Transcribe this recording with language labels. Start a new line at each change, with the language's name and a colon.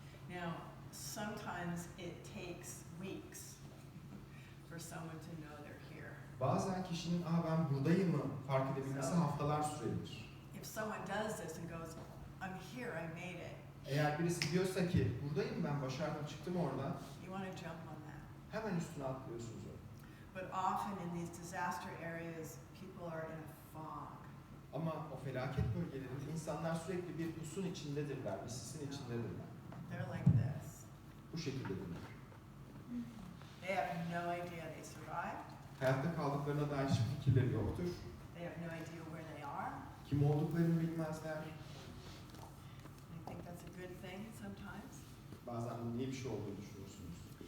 English: Now, sometimes it takes weeks for someone to know they're here.
Turkish: Bazen kişinin ben buradayım mı fark edebilmesi haftalar sürebilir.
English: If someone does this and goes, I'm here, I made it,
Turkish: Eğer birisi diyorsa ki buradayım ben başardım çıktım oradan,
English: you want to jump on that.
Turkish: hemen üstüne atlıyorsunuz onu.
English: But often in these disaster areas, people are in a fog.
Turkish: Ama o felaket bölgelerinde insanlar sürekli bir pusun içindedirler, bir sisin içindedirler.
English: They're like this.
Turkish: Bu şekildedirler.
English: They have no idea they survived.
Turkish: Hayatta kaldıklarına dair hiçbir fikirleri yoktur.
English: They have no idea where they are.
Turkish: Kim olduklarını bilmezler.
English: I think that's a good thing sometimes.
Turkish: Bazen bunun iyi bir şey olduğunu düşünürsünüz.